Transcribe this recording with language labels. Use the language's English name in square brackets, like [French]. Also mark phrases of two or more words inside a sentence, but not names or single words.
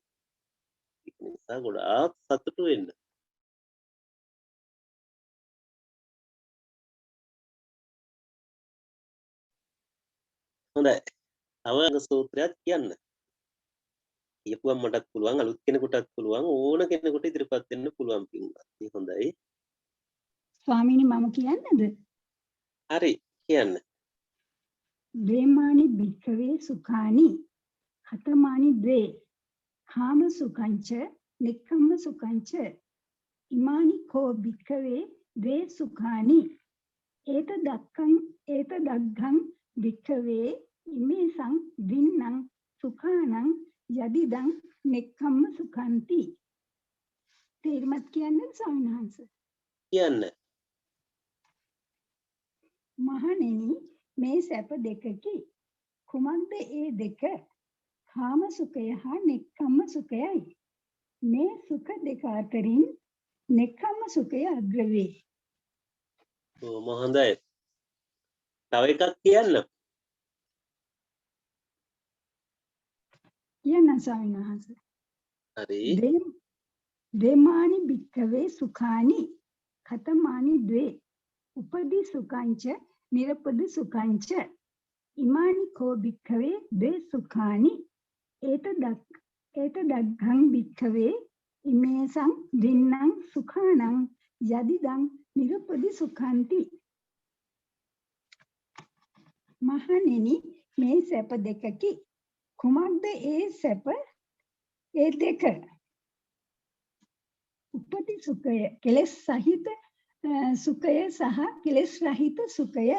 [Sinhala] ඒක නිසා ගොඩාක් සතුටු වෙන්න. හොඳයි. තව සූත්‍රයක් කියන්න. කියපුවම මටත් පුළුවන් අලුත් කෙනෙකුටත් පුළුවන් ඕන කෙනෙකුට ඉදිරිපත් වෙන්න පුළුවන් පින්වත්. හොඳයි. ස්වාමීනි මම කියන්නද? හරි කියන්න. [Pali] ද්වේමානි භික්ඛවේ සුඛානි හතමානි ද්වේ කාම සුඛංච නික්ඛම්ම සුඛංච ඉමානි කෝ භික්ඛවේ ද්වේ සුඛානි ඒතදක්ඛං වික්ඛවේ ඉමේසං දින්නම් සුඛානං යදිදං නෙක්ඛම්ම සුඛන්ති. [Sinhala] තේරුමත් කියන්නේ ස්වාමීන් වහන්සේ. කියන්න. මහණෙනි මේ සැප දෙකකි. කුමක්ද ඒ දෙක? කාම සුඛය හා නෙක්ඛම්ම සුඛයයි. මේ සුඛ දෙක අතරින් නෙක්ඛම්ම සුඛය අග්‍ර වේ. හොඳයි. තව එකක් කියන්න. කියන්න ස්වාමීන් වහන්සේ. හරි. [Pali] දේමානි භික්ඛවේ සුඛානි ඛතමානි ද්වේ උපදි සුඛංච නිරපදි සුඛංච ඉමානි කෝ භික්ඛවේ ද්වේ සුඛානි ඒතදග්ගං භික්ඛවේ ඉමේසං දින්නම් සුඛානං යදිදං නිරපදි සුඛන්ති. [Sinhala] මහණෙනි මේ සැප දෙකකි. කුමක්ද ඒ සැප? ඒ දෙක උපති සුඛය කෙලෙස් සහිත සුඛය සහ කෙලෙස් රහිත සුඛයයි.